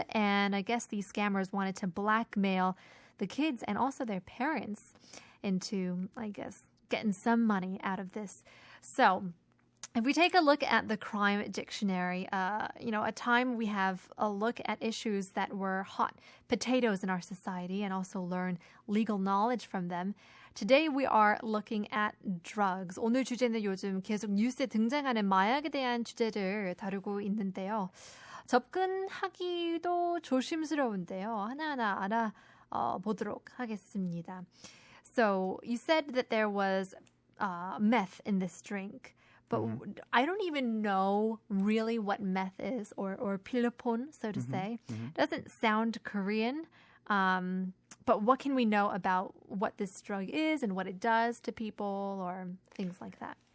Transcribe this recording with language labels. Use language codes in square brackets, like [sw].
[en] And I guess these scammers wanted to blackmail the kids and also their parents into, getting some money out of this. So if we take a look at the crime dictionary, at time we have a look at issues that were hot potatoes in our society and also learn legal knowledge from them. Today we are looking at drugs. [ko] 오늘 주제는 요즘 계속 뉴스에 등장하는 마약에 대한 주제를 다루고 있는데요. 접근하기도 조심스러운데요. 하나하나 알아보도록 하겠습니다. [en] So you said that there was meth in this drink. But I don't even know really what meth is or pillepon, so to say. Doesn't sound Korean. But what can we know about what this drug is and what it does to people or things like that?